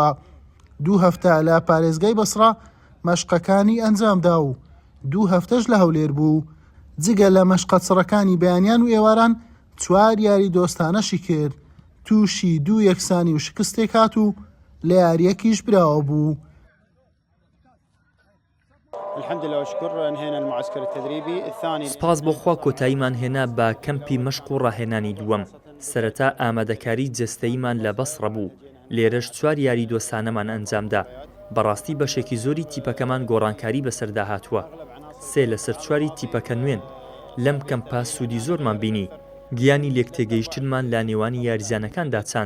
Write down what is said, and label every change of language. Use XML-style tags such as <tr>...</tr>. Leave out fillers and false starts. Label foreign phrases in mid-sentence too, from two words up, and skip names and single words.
<ckb>2 هەفتە لە پارێزگای بەسڕا مەشقەکانی ئەنجامدا و 2 هەفتەش لە هەولێر بوو. جگە لە مەشقە چڕەکانی بەیانیان و ئێواران 4 یاری دۆستانەشی کرد. تووشی 2 یەکسانی و شکستێک هات و لە یاریەکیش براوە بوو.</ckb> <ar>الحمد لله وشكر انهينا المعسكر التدريبي الثاني.</ar> <ckb>سپاس بۆ خوا کۆتاییمان هێنا بە کەمپی مەشق و ڕاهێنانی دووەم. سەرەتا ئامادەکاری جەستەییمان لە بەسڕە بوو. لێرەش 4 یاری دۆستانەمان ئەنجامدا. بەڕاستی بەشێکی زۆری تیپەکەمان گۆڕانکاری بەسەردا هاتووە. 3 لەسەر 4 تیپەکە نوێن. لەم کەمپا سوودی زۆرمان بینی. گیانی لێکتێگەیشتنمان لە نێوانی یاریزانەکاندا چاند.</ckb>